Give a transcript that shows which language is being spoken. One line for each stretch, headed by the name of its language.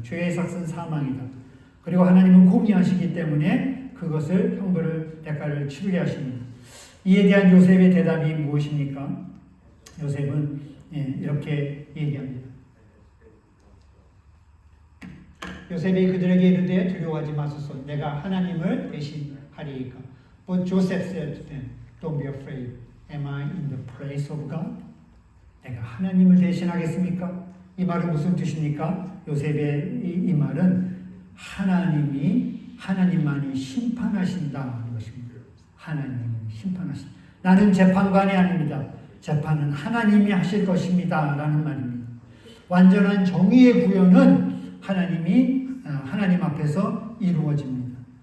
Korean: 죄의 삭은 사망이다. 그리고 하나님은 공의하시기 때문에 그것을 형벌을 대가를 치르게 하십니다. 이에 대한 요셉의 대답이 무엇입니까? 요셉은 이렇게 얘기합니다. 요셉이 그들에게 이르되 두려워하지 마소서. 내가 하나님을 대신하리이까.
English: But Joseph said to them, Don't be afraid. Am I in the place of God?
Korean: 내가 하나님을 대신하겠습니까? 이 말은 무슨 뜻입니까? 요셉의 이 말은 하나님만이 심판하신다는 것입니다. 하나님이 심판하신다. 나는 재판관이 아닙니다. 재판은 하나님이 하실 것입니다. 라는 말입니다. 완전한 정의의 구현은 하나님 앞에서 이루어집니다.